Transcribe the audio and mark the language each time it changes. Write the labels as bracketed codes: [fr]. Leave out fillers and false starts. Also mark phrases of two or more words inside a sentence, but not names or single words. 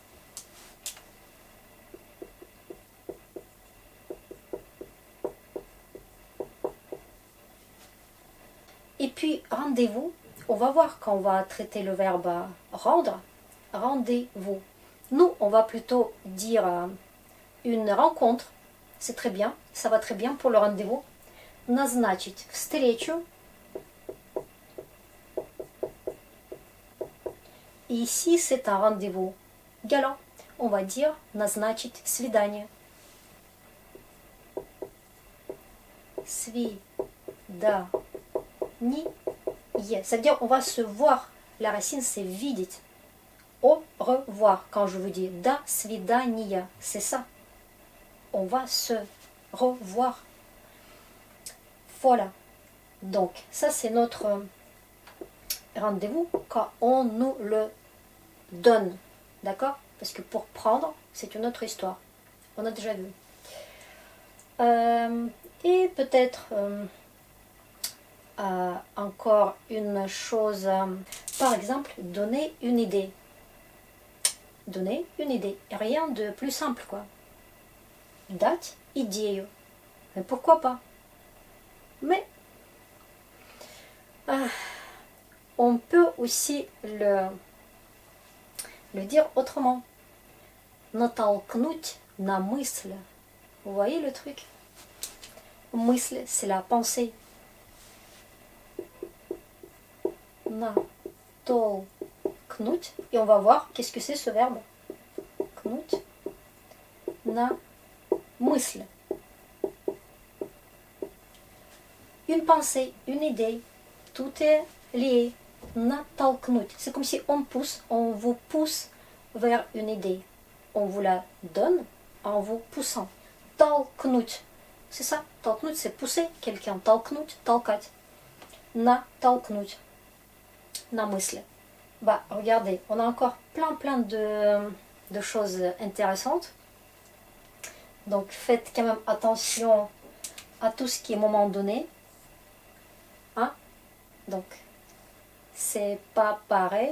[fr] Et puis rendez-vous, on va voir quand on va traiter le verbe rendre, rendez-vous. Nous, on va plutôt dire une rencontre, c'est très bien, ça va très bien pour le rendez-vous. [ru] Назначить встречу. [fr] Et ici, c'est un rendez-vous galant. On va dire [ru] назначить свидание. Свидание. [fr] Ça veut dire on va se voir. La racine, c'est видеть. Au revoir. Quand je vous dis [ru] до свидания, [fr] c'est ça. On va se revoir. Voilà. Donc, ça, c'est notre rendez-vous quand on nous le donne. D'accord? Parce que pour prendre, c'est une autre histoire. On a déjà vu. Et peut-être encore une chose. Par exemple, donner une idée. Donner une idée. Rien de plus simple, quoi. [ru] Дать идею. [fr] Mais pourquoi pas? Mais on peut aussi le dire autrement. [ru] Натолкнуть на мысль. [fr] Vous voyez le truc? Мысль, c'est la pensée. [ru] Натолкнуть. [fr] Et on va voir qu'est-ce que c'est ce verbe. [ru] Кнуть на мысль. [fr] Une pensée, une idée, tout est lié. [ru] Натолкнуть. [fr] C'est comme si on vous pousse vers une idée. On vous la donne en vous poussant. Толкнуть. C'est ça. Толкнуть, c'est pousser quelqu'un. [ru] Толкнуть, толкать. Натолкнуть. На мысли. [fr] Regardez, on a encore plein de choses intéressantes. Donc, faites quand même attention à tout ce qui est moment donné. Hein? Donc, c'est pas pareil.